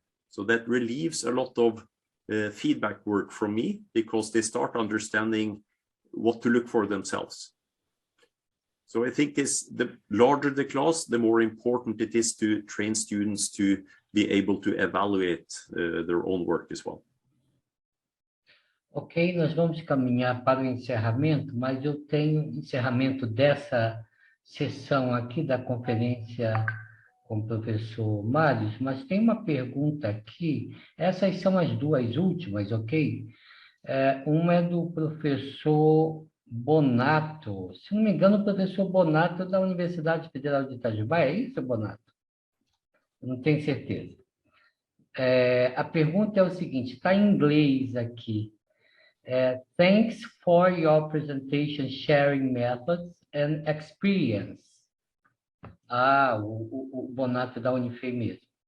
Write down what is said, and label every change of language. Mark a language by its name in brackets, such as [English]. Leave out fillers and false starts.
[English] So that relieves a lot of feedback work from me because they start understanding what to look for themselves. So I think the larger the class, the more important it is to train students to be able to evaluate their own work as well. [Portuguese] Ok, nós vamos caminhar para o encerramento, mas eu tenho encerramento dessa sessão aqui da conferência com o professor Marius, mas tem uma pergunta aqui, essas são as duas últimas, ok? Uma é do professor Bonato, se não me engano, o professor Bonato da Universidade Federal de Itajubá, é isso, Bonato? Eu não tenho certeza. A pergunta é o seguinte, está em inglês aqui. [English] Thanks for your presentation, sharing methods and experience. [Portuguese] O Bonato da UNIFEI mesmo.